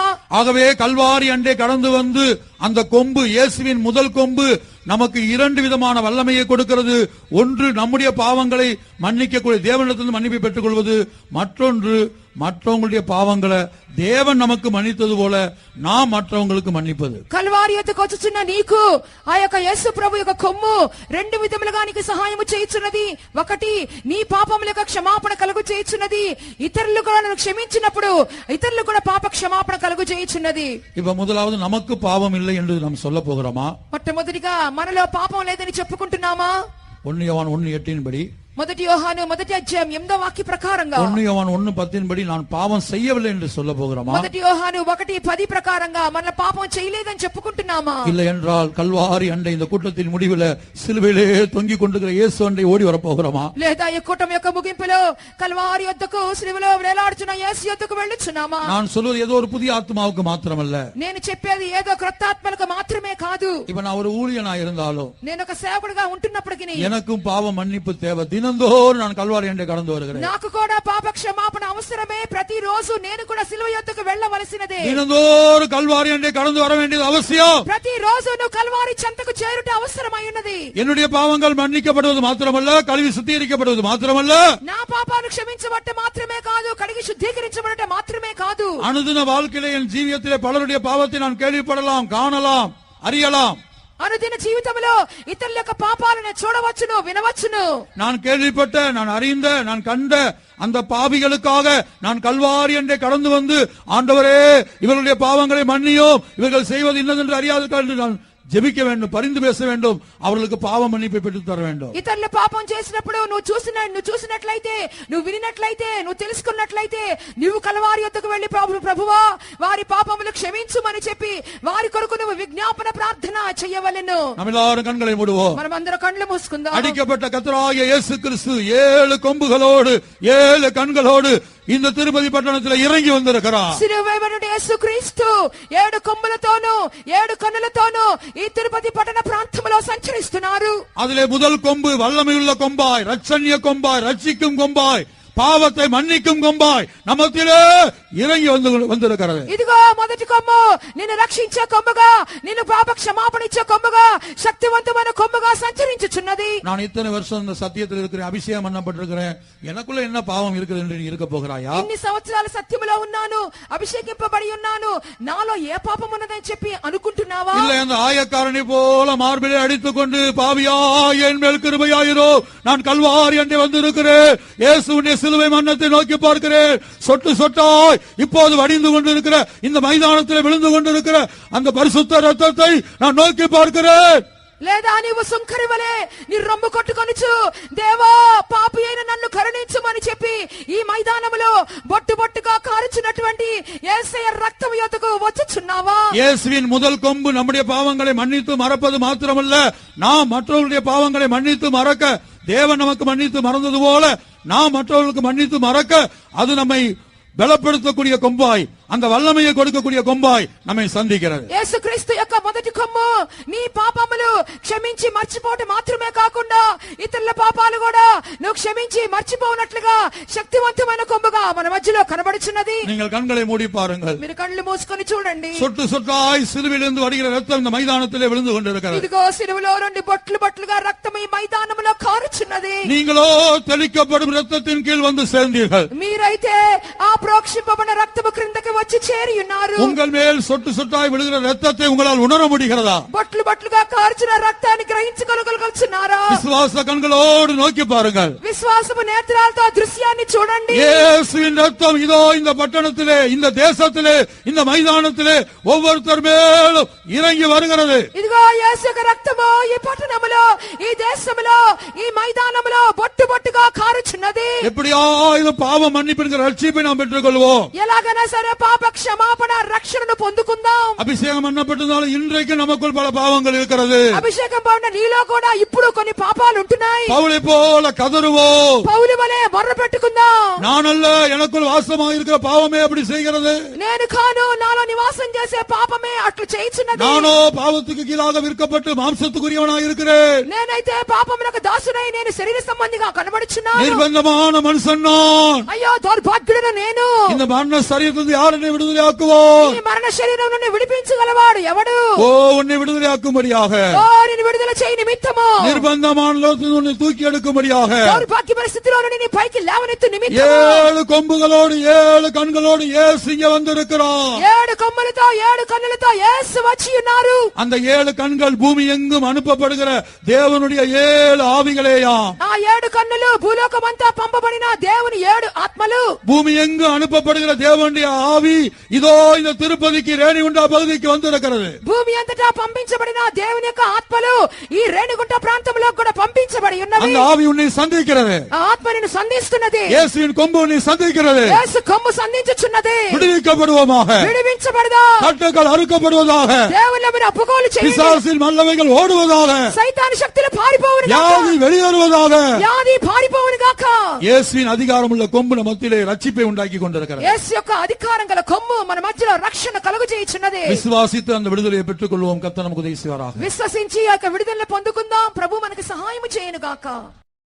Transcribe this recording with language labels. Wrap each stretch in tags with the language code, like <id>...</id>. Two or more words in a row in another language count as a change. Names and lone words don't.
<ta>ஆகவே கல்வாரி அண்டே கடந்து வந்து அந்த கொம்பு, இயேசுவின் முதல் கொம்பு நமக்கு இரண்டு விதமான வல்லமையை கொடுக்கிறது. ஒன்று நம்முடைய பாவங்களை மன்னிக்கக்கூடிய தேவனிடத்திலிருந்து மன்னிப்பை பெற்றுக் கொள்வது, மற்றொன்று மற்றவங்களுடைய பாவங்களை தேவன் நமக்கு மன்னித்தது போல நாம் மற்றவங்களுக்கு மன்னிப்பது.</ta> <te>కల్వారి యొద్దకు వచ్చుచున్న నీకు ఆ యొక్క యేసు ప్రభు యొక్క కొమ్ము రెండు విధములుగా నీకు సహాయము చేయుచున్నది. ఒకటి, నీ పాపముల యొక్క క్షమాపణ కలుగు చేయుచున్నది. ఇతరులు కూడా నన్ను క్షమించినప్పుడు ఇతరులు కూడా పాప క్షమాపణ కలుగు చేయుచున్నది.</te> <ta>இப்ப முதலாவது நமக்கு பாவம் இல்லை என்று நாம் சொல்ல போகிறோமா?</ta> <te>మొట్టమొదటిగా మనలో పాపం లేదని చెప్పుకుంటున్నామా?</te> <ta>1 யோவான் 1:8 படி,</ta> <te>మొదటి యోహాను మొదటి అధ్యాయం 8వ వాక్య ప్రకారంగా,</te> <ta>1 யோவான் 1:10 படி நான் பாவம் செய்யவில்லை என்று சொல்ல போகிறோமா?</ta> <te>మొదటి యోహాను 1:10 ప్రకారంగా మన పాపం చేయలేదని చెప్పుకుంటున్నామా?</te> <ta>இல்லை என்றால் கல்வாரி அண்டை இந்த கூட்டத்தின் முடிவில் சிலுவையிலே தொங்கிக் கொண்டிருக்கிற இயேசு அண்டை ஓடி வர போகிறோமா?</ta> <te>లేదా ఈ కూటమి యొక్క ముగింపులో కల్వారి యొద్దకు సిలువలో వేలాడుచున్న యేసు యొద్దకు వెళ్ళుచున్నామా?</te> <ta>நான் சொல்வது ஏதோ ஒரு புதிய ஆத்மாவுக்கு மாத்திரமல்ல.</ta> <te>నేను చెప్పేది ఏదో క్రొత్త ఆత్మలకు మాత్రమే కాదు.</te> <ta>இப்ப நான் ஒரு ஊழியனா இருந்தாலும்</ta> <te>నేను ఒక సేవకుడిగా ఉంటున్నప్పటికీ</te> <ta>எனக்கும் பாவ மன்னிப்பு தேவை. தினம் தினந்தோறும் நான் கல்வாரி அண்டை கடந்து வருகிறேன்.</ta> <te>నాకు కూడా పాప క్షమాపణ అవసరమే. ప్రతిరోజు నేను కూడా సిలువ యొద్దకు వెళ్ళవలసినదే.</te> <ta>தினந்தோறும் கல்வாரி அண்டை கடந்து வர வேண்டியது அவசியம்.</ta> <te>ప్రతిరోజు నువ్వు కల్వారి చెంతకు చేరుట అవసరమై ఉన్నది.</te> <ta>என்னுடைய பாவங்கள் மன்னிக்கப்படுவது மாத்திரமல்ல, கழுவி சுத்திகரிக்கப்படுவது மாத்திரமல்ல,</ta> <te>నా పాపాలు క్షమించబట్ట మాత్రమే కాదు, కడిగి శుద్ధీకరించబడట మాత్రమే కాదు,</te> <ta>அனுதின வாழ்க்கையிலே என் ஜீவியத்திலே பலருடைய பாவத்தை நான் கேள்விப்படலாம், காணலாம், அறியலாம்.</ta> <te>అనుదిన జీవితంలో ఇతరుల యొక్క పాపాలను చూడవచ్చును, వినవచ్చును.</te> <ta>நான் கேள்விப்பட்ட, நான் அறிந்த, நான் கண்ட அந்த பாவிகளுக்காக நான் கல்வாரி அண்டை கடந்து வந்து, ஆண்டவரே இவர்களுடைய பாவங்களை மன்னியும், இவர்கள் செய்வது இன்னதென்று அறியாத நான் ஜெபிக்க வேண்டும், பரிந்து பேச வேண்டும், அவர்களுக்கு பாவ மன்னிப்பை பெற்று தர வேண்டும்.</ta> <te>ఇతరుల పాపం చేసినప్పుడు నువ్వు చూసినట్లయితే, నువ్వు వినినట్లయితే, నువ్వు తెలుసుకున్నట్లయితే, నువ్వు కల్వారి యొద్దకు వెళ్లి ప్రభువా వారి పాపములు క్షమించుమని చెప్పి వారి కొరకు నువ్వు విజ్ఞాపన ప్రార్థన చేయవలెను.</te> <ta>நாம் எல்லாரும் கண்களை மூடுவோம்.</ta> <te>మనమందరం కళ్ళు మూసుకుందాం.</te> <ta>அடிக்கப்பட்ட கர்த்தராகிய இயேசு கிறிஸ்து 7 கொம்புகளோடு 7 கண்களோடு இந்த திருப்பதி பட்டணத்தில் இறங்கி வந்திருக்கிறார்.</ta> <te>సిలువైబడిన యేసుక్రీస్తు 7 కొమ్ములతోను 7 కన్నులతోను ఈ తిరుపతి పట్టణ ప్రాంతంలో సంచరిస్తున్నారు.</te> <ta>அதிலே முதல் கொம்பு வல்லமையுள்ள கொம்பாய், ரட்சண்ய கொம்பாய், ரட்சிக்கும் கொம்பாய், பாவத்தை மன்னிக்கும் கொம்பாய் நமத்திலே இறங்கி வந்திருக்கிறது.</ta> <te>ఇదిగో మొదటి కొమ్ము నిన్ను రక్షించే కొమ్ముగా, నిన్ను పాప క్షమాపణ ఇచ్చే కొమ్ముగా, శక్తివంతమైన కొమ్ముగా సంచరించుచున్నది.</te> <ta>நான் இத்தனை வருஷம் இந்த சத்தியத்தில் இருக்கிறேன், அபிஷேகம் பண்ணப்பட்டிருக்கிறேன், எனக்குள்ள என்ன பாவம் இருக்குது என்று நீ இருக்க போகிறாயா?</ta> <te>ఇన్ని సంవత్సరాలు సత్యములో ఉన్నాను, అభిషేకింపబడి ఉన్నాను, నాలో ఏ పాపం ఉన్నదని చెప్పి అనుకుంటున్నావా?</te> <ta>இல்ல, அந்த ஆயக்காரனை போல மார்பிலே அடித்துக் கொண்டு பாவியாய் என் மேல் கிருபையாயிரோ, நான் கல்வாரி அண்டை வந்திருக்கிறேன், இயேசுவின் சிலுவை மன்னத்தை நோக்கி பார்க்கிறேன், சொட்டு சொட்டாய் இப்போது வடிந்து கொண்டிருக்கிற இந்த மைதானத்தில் விழுந்து கொண்டிருக்கிற அந்த பரிசுத்த ரத்தத்தை நான் நோக்கி பார்க்கிறேன்.</ta> <te>లేదా నీవు సుంకరివలే నీ రొమ్ము కొట్టుకొనుచు, దేవా పాపి అయిన నన్ను కరుణించుమని చెప్పి ఈ మైదానములో బొట్టు బొట్టుగా కారుచున్నటువంటి యేసయ్య రక్తం యొద్దకు వచ్చుచున్నావా?</te> <ta>இயேசுவின் முதல் கொம்பு நம்முடைய பாவங்களை மன்னித்து மறப்பது மாத்திரமல்ல, நாம் மற்றவர்களுடைய பாவங்களை மன்னித்து மறக்க, தேவன் நமக்கு மன்னித்து மறந்தது போல நாம் மற்றவர்களுக்கு மன்னித்து மறக்க, அது நம்மை பலப்படுத்தக்கூடிய கொம்பாய், அந்த வல்லமையை கொடுக்கக்கூடிய கொம்பாய் நம்மை சந்திக்கிறது.</ta> <te>యేసుక్రీస్తు యొక్క మొదటి కొమ్ము నీ పాపములు క్షమించి మర్చిపోవడం మాత్రమే కాకుండా ఇతరుల పాపాలు కూడా నువ్వు క్షమించి మర్చిపోనట్లుగా శక్తివంతమైన కొమ్ముగా మన మధ్యలో కనబడుచున్నది.</te> <ta>நீங்கள் கண்களை மூடி பாருங்கள்.</ta> <te>మీరు కళ్ళు మూసుకొని చూడండి.</te> <ta>சொட்டு சொட்டாய் சிலுவையிலிருந்து வருகிற ரத்தம் இந்த மைதானத்திலே விழுந்து கொண்டிருக்கிறது.</ta> <te>ఇదిగో సిలువలో నుండి బొట్లు బొట్లుగా రక్తం ఈ మైదానములో కారుచున్నది.</te> <ta>நீங்களோ தெளிக்கப்படும் ரத்தத்தின் கீழ் வந்து சேர்ந்தீர்கள்.</ta> <te>మీరైతే ఆ ప్రోక్షింపబడిన రక్తము క్రిందకి వచ్చి చేరి ఉన్నారు.</te> <ta>உங்கள் மேல் சொட்டு சொட்டாய் விழுகிற ரத்தத்தை உங்களால் உணர முடிகிறதா?</ta> <te>బొట్లు బొట్లుగా కారుచున్న రక్తాన్ని గ్రహించగలుగుతున్నారా?</te> <ta>விசுவாச கண்களோடு நோக்கி பாருங்கள்.</ta> <te>విశ్వాసము నేత్రాలతో దృశ్యాన్ని చూడండి.</te> <ta>இயேசுவின் ரத்தம் இதோ இந்த பட்டணத்திலே, இந்த தேசத்திலே, இந்த மைதானத்திலே ஒவ்வொருத்தர் மேலும் இறங்கி வருகிறது.</ta> <te>ఇదిగో యేసు యొక్క రక్తము ఈ పట్టణములో, ఈ దేశములో, ఈ మైదానములో బొట్టు బొట్టుగా కారుచున్నది.</te> <ta>எப்படியா இது பாவ மன்னிப்பின் ரட்சிப்பை நாம் பெற்றுக்கொள்வோம்.</ta> <te>ఎలాగైనా సరే పాప క్షమాపణ రక్షణను పొందుకుందాం.</te> <ta>அபிஷேகம் பண்ணப்பட்டதால் இன்றைக்கு நமக்குள் பல பாவங்கள் இருக்கிறது.</ta> <te>అభిషేకం పడిన నీలో కూడా ఇప్పుడు కొన్ని పాపాలు ఉంటున్నాయి.</te> <ta>பவுலை போல கதறுவோம்.</ta> <te>పౌలు వలె మొర్ర పెట్టుకుందాం.</te> <ta>நான் அல்ல, எனக்குள் வாசமாக இருக்கிற பாவமே அப்படி செய்கிறது.</ta> <te>నేను కాను, నాలో నివాసం చేసే పాపమే అట్లు చేయుచున్నది.</te> <ta>நானோ பாவத்துக்கு கீழாக விற்கப்பட்டு மாம்சத்துக்குரியவனாக இருக்கிறேன்.</ta> <te>నేనైతే పాపమునకు దాసునై నేను శరీర సంబంధిగా కనబడుచున్నాను.</te> <ta>நிர்பந்தமான மனுஷன் நான்.</ta> <te>అయ్యో దౌర్భాగ్యుడను నేను.</te> <ta>இந்த மரண சரீரத்திலிருந்து யார் என்னை விடுதலை ஆக்குவோம்?</ta> <te>ఈ మరణ శరీరం నుండి విడిపించగలవాడు ఎవడు?</te> <ta>ஓ, உன்னை விடுதலை ஆக்கும்படியாக,</ta> <te>ఓ నిన్ను విడుదల చేయి నిమిత్తము,</te> <ta>நிர்பந்தமான லோகத்திலிருந்து உன்னை தூக்கி எடுக்கும்படியாக,</ta> <te>దౌర్భాగ్య పరిస్థితిలో నుండి నీ పైకి లేవనెత్తు నిమిత్తము,</te> <ta>7 கொம்புகளோடு 7 கண்களோடு இயேசு இங்க வந்திருக்கிறார்.</ta> <te>7 కొమ్ములతో 7 కన్నులతో యేసు వచ్చి ఉన్నారు.</te> <ta>அந்த 7 கண்கள் பூமி எங்கும் அனுப்பப்படுகிற தேவனுடைய 7 ஆவிகளேயாம்.</ta> <te>ఆ 7 కన్నులు భూలోకమంతా పంపబడిన దేవుని 7 ఆత్మలు.</te> <ta>பூமி எங்கும் அனுப்பப்படுகிற தேவனுடைய ஆவி இதோ இந்த திருப்பதிக்கு ரேணிகுண்டா பகுதிக்கு வந்திருக்கிறது.</ta> <te>భూమి అంతటా పంపించబడిన దేవుని యొక్క ఆత్మలు ఈ రేణిగుంట ప్రాంతంలో కూడా పంపించబడి ఉన్నవి.</te> <ta>அந்த ஆவி உன்னை சந்திக்கிறது.</ta> <te>ఆ ఆత్మ నిన్ను సంధిస్తున్నది.</te> <ta>இயேசுவின் கொம்பு உன்னை சந்திக்கிறது.</ta> <te>యేసు కొమ్ము సంధించుచున్నది.</te> <ta>விடுவிக்கப்படுவோமாக,</ta> <te>విడిపించబడదా,</te> <ta>கட்டுகள் அறுக்கப்படுவதாக,</ta> <te>దేవుని మీద అప్పుకోలు చేయండి,</te> <ta>பிசாசின் வல்லமைகள் ஓடுவதாக,</ta> <te>సైతాను శక్తులు పారిపోవును గాక,</te> <ta>வியாதி வெளியேறுவதாக.</ta> <te>వ్యాధి పారిపోవును గాక.</te> <ta>இயேசுவின் அதிகாரமுள்ள கொம்பு நம் மத்தியிலே ரட்சிப்பை உண்டாக்கி கொண்டிருக்கிறது.</ta> <te>యేసు యొక్క అధికారం గల కొమ్ము మన మధ్యలో రక్షణ కలుగజేయుచున్నది.</te> <ta>விசுவாசித்து அந்த விடுதலையை பெற்றுக் கொள்வோம். கர்த்தர் நமக்கு உதவி செய்வாராக.</ta> <te>విశ్వసించి ఆ యొక్క విడుదలను పొందుకుందాం. ప్రభు మనకు సహాయం చేయను గాక.</te>